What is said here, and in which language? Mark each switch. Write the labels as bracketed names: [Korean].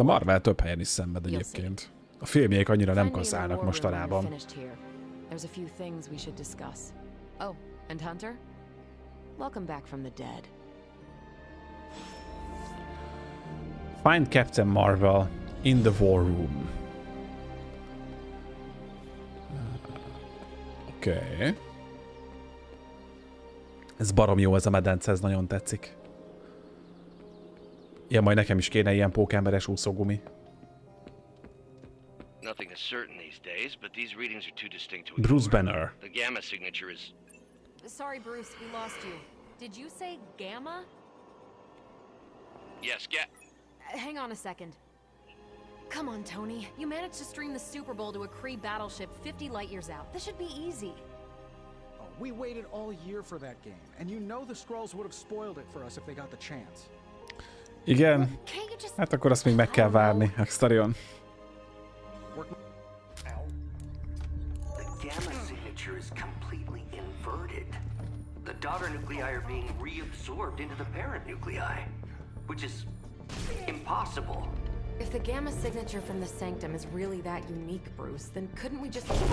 [Hungarian] A Marvel több helyen is szenved egyébként. A filmjék annyira nem kaszálnak mostanában. [English] There's a few things we should discuss. Oh, and Hunter? Welcome back from the dead. Find Captain Marvel in the War Room. [Hungarian] Oké. [English] Okay. [Hungarian] Ez barom jó, ez a medence, ez nagyon tetszik. Ilyen majd nekem is kéne ilyen pókemberes úszógumi. [English] Nothing is certain these days, but these readings are too distinct to Bruce ignore. Banner. The gamma signature is... Sorry, Bruce, we lost you. Did you say gamma? Yes, hang on a second. Come on, Tony. You managed to stream the Super Bowl to a Kree battleship 50 light years out. This should be easy. Oh, we waited all year for that game, and you know the Skrulls would have spoiled it for us if they got the chance. [Hungarian] Igen. Hát akkor azt még meg kell várni, Axtarion. [English] The gamma signature is completely inverted. The daughter nuclei are being reabsorbed into the parent nuclei, which is impossible. If the gamma signature from the Sanctum is really that unique, Bruce, then couldn't we just...